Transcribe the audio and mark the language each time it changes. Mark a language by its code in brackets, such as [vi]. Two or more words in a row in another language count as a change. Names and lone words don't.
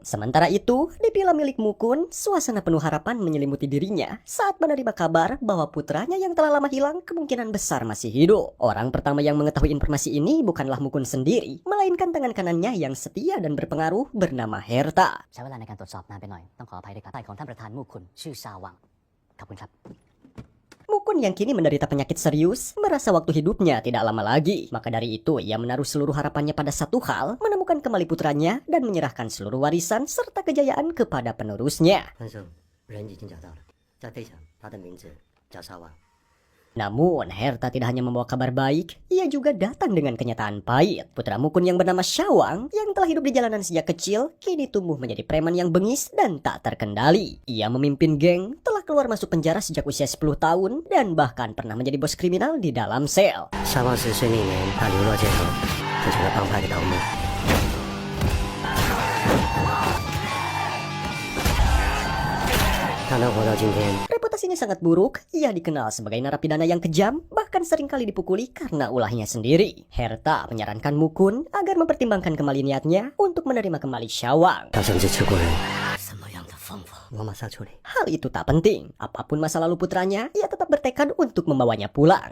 [id] Sementara itu, di villa milik Mukun, suasana penuh harapan menyelimuti dirinya saat menerima kabar bahwa putranya yang telah lama hilang kemungkinan besar masih hidup. Orang pertama yang mengetahui informasi ini bukanlah Mukun sendiri, melainkan tangan kanannya yang setia dan berpengaruh bernama Herta. [th] ใช้เวลาในการตรวจสอบนานไปหน่อยต้องขออภัยด้วยครับใต้ของท่านประธานมู่คุณชื่อชาวังขอบคุณครับ [id] Mukun yang kini menderita penyakit serius merasa waktu hidupnya tidak lama lagi. Maka dari itu ia menaruh seluruh harapannya pada satu hal, menemukan kembali putranya dan menyerahkan seluruh warisan serta kejayaan kepada penerusnya. Namun, Herta tidak hanya membawa kabar baik, ia juga datang dengan kenyataan pahit. Putra Mukun yang bernama Syawang, yang telah hidup di jalanan sejak kecil, kini tumbuh menjadi preman yang bengis dan tak terkendali. Ia memimpin geng, telah keluar masuk penjara sejak usia 10 tahun, dan bahkan pernah menjadi bos kriminal di dalam sel. [zh] Syawang 10 岁那年，他流落街头，变成了帮派的头目。 [id] Reputasinya sangat buruk, ia dikenal sebagai narapidana yang kejam, bahkan seringkali dipukuli karena ulahnya sendiri. Herta menyarankan Mukun agar mempertimbangkan kembali niatnya untuk menerima kembali Syawang. Hal itu tak penting, apapun masa lalu putranya, ia tetap bertekad untuk membawanya pulang.